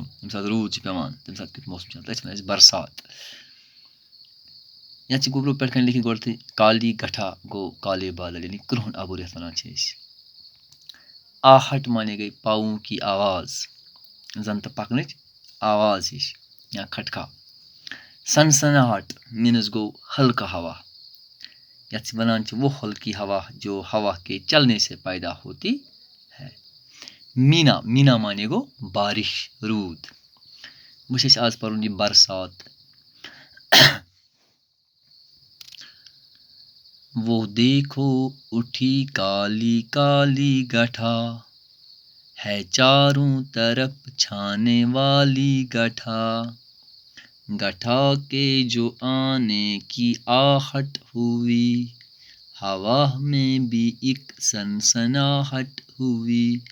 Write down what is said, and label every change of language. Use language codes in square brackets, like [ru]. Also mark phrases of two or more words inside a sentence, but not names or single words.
[ks] ییٚمہِ ساتہٕ روٗد چھُ پیٚوان تَمہِ ساتہٕ کیُتھ موسم چھُ آسان تَتھ چھِ وَنان أسۍ برسات. یَتھ چھِ گوٚبرو پٮ۪ٹھ کَنۍ لیکھِتھ گۄڈٕتھٕے [ur] کالی گٹھا [ks] گوٚو [ur] کالے بادل [ks] یعنی کرٛہُن اَبُر یَتھ وَنان چھِ أسۍ. آہٹ معنی گٔے [ur] پاوُں کی آواز، [ks] زَن تہٕ پَکنٕچ آواز ہِش یا کھٹکھا. سنسناہٹ مینٕز گوٚو ہلکہٕ ہوا، یَتھ وَنان چھِ [ur] وہ ہلکی ہوا جو ہوا کے چلنے سے پیدا ہوتی ہے. [ks] مینا مینا معنی گوٚو بارش روٗد. وۄنۍ چھِ أسۍ آز پَرُن یہِ برسات. [ur] وہ دیکھو اٹھی کالی کالی گٹھا ہے چاروں طرف چھانے والی گٹھا. گٹھا کے جو آنے کی آہٹ ہوئی ہوا میں بھی ایک سنسناہٹ ہوئی.